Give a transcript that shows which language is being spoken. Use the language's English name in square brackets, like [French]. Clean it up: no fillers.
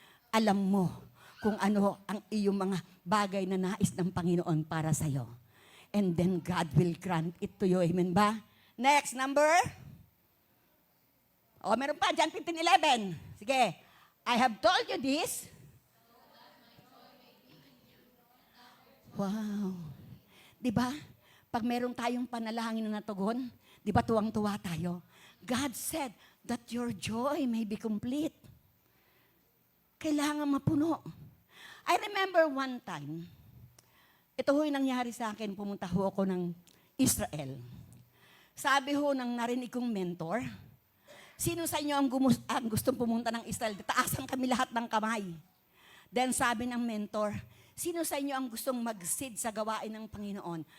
[Filipino] Alam mo kung ano ang iyong mga bagay na nais ng Panginoon para sa'yo. [English] And then God will grant it to you. [Filipino] Amen ba? Next, number. O, meron pa, [English] John 15:11. [Filipino] Sige. [English] I have told you this. [Filipino] Wow. Diba? Pag meron tayong panalangin na natugon, diba tuwang-tuwa tayo? [English] God said that your joy may be complete. [Filipino] Kailangan mapuno. [English] I remember one time, [Filipino] ito ho yung nangyari sa akin, pumunta ho ako ng Israel. Sabi ho ng narinig kong mentor, sino sa inyo ang gustong pumunta ng Israel? Taasan kami lahat ng kamay. Then sabi ng mentor, sino sa inyo ang gustong mag-seed sa gawain ng Panginoon?